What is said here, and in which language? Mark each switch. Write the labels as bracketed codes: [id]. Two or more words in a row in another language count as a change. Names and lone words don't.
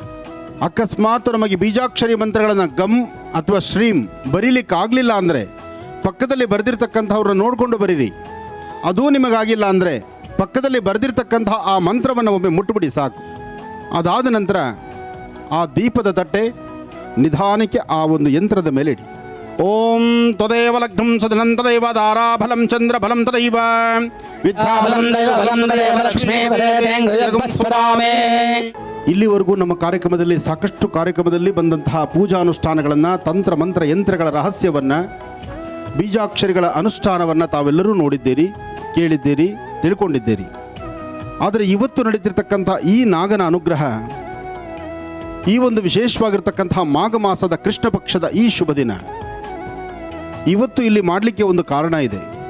[kn] ಅಕಸ್ಮಾತ್ ನಮಗೆ ಬೀಜಾಕ್ಷರಿ ಮಂತ್ರಗಳನ್ನು ಗಮ್ ಅಥವಾ ಶ್ರೀಮ್ ಬರೀಲಿಕ್ಕಾಗಲಿಲ್ಲ ಅಂದರೆ ಪಕ್ಕದಲ್ಲಿ ಬರೆದಿರ್ತಕ್ಕಂಥವ್ರನ್ನ ನೋಡಿಕೊಂಡು ಬರೀರಿ. ಅದೂ ನಿಮಗಾಗಿಲ್ಲ ಅಂದರೆ ಪಕ್ಕದಲ್ಲಿ ಬರೆದಿರ್ತಕ್ಕಂತಹ ಆ ಮಂತ್ರವನ್ನು ಒಮ್ಮೆ ಮುಟ್ಟುಬಿಡಿ ಸಾಕು. ಅದಾದ ನಂತರ ಆ ದೀಪದ ತಟ್ಟೆ ನಿಧಾನಕ್ಕೆ ಆ ಒಂದು ಯಂತ್ರದ ಮೇಲೆ ಇಡಿ. [sa] ಓಂ ತದೇವ ಲಗ್ನಂ ಸದನಂ ತದೈವ ದಾರಾಫಲಂ ಚಂದ್ರಫಲಂ ತದೈವ ವಿದ್ಯಾಫಲಂ ದೈವಫಲಂ ತದೈವ ಲಕ್ಷ್ಮೀ ಫಲೇಂಗಯಸ್ಪರಾಮೇ. [kn] ಇಲ್ಲಿವರೆಗೂ ನಮ್ಮ ಕಾರ್ಯಕ್ರಮದಲ್ಲಿ ಸಾಕಷ್ಟು ಕಾರ್ಯಕ್ರಮದಲ್ಲಿ ಬಂದಂತಹ ಪೂಜಾನುಷ್ಠಾನಗಳನ್ನು, ತಂತ್ರ ಮಂತ್ರ ಯಂತ್ರಗಳ ರಹಸ್ಯವನ್ನು, ಬೀಜಾಕ್ಷರಿಗಳ ಅನುಷ್ಠಾನವನ್ನು ತಾವೆಲ್ಲರೂ ನೋಡಿದ್ದೀರಿ, ಕೇಳಿದ್ದೀರಿ, ತಿಳ್ಕೊಂಡಿದ್ದೀರಿ. ಆದರೆ ಇವತ್ತು ನಡೀತಿರ್ತಕ್ಕಂಥ ಈ ನಾಗನ ಅನುಗ್ರಹ, ಈ ಒಂದು ವಿಶೇಷವಾಗಿರ್ತಕ್ಕಂತಹ ಮಾಘ ಮಾಸದ ಕೃಷ್ಣ ಪಕ್ಷದ ಈ ಶುಭ ದಿನ, ಇವತ್ತು ಇಲ್ಲಿ ಮಾಡಲಿಕ್ಕೆ ಒಂದು ಕಾರಣ ಇದೆ.